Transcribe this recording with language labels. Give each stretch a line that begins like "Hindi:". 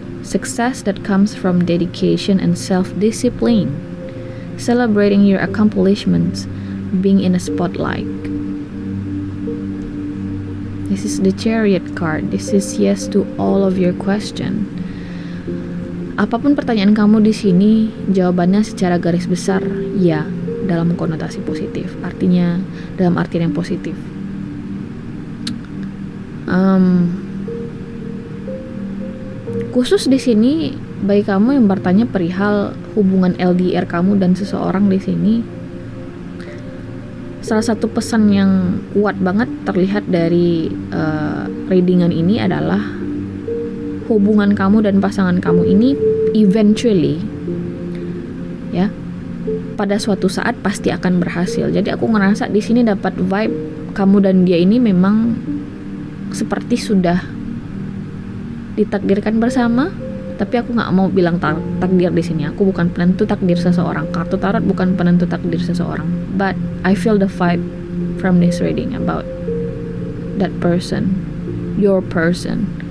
English: Success that comes from dedication and self-discipline. Celebrating your accomplishments. Being in a spotlight. This is the Chariot card. This is yes to all of your question.
Indonesian: Apapun pertanyaan kamu di sini, jawabannya secara garis besar ya, dalam konotasi positif. Artinya dalam artian yang positif. Khusus di sini bagi kamu yang bertanya perihal hubungan LDR kamu dan seseorang di sini, salah satu pesan yang kuat banget terlihat dari readingan ini adalah hubungan kamu dan pasangan kamu ini eventually, ya, pada suatu saat pasti akan berhasil. Jadi aku ngerasa di sini dapat vibe kamu dan dia ini memang seperti sudah ditakdirkan bersama. Tapi aku nggak mau bilang takdir di sini. Aku bukan penentu takdir seseorang. Kartu tarot bukan penentu takdir seseorang.
English: But I feel the vibe from this reading about that person, your person.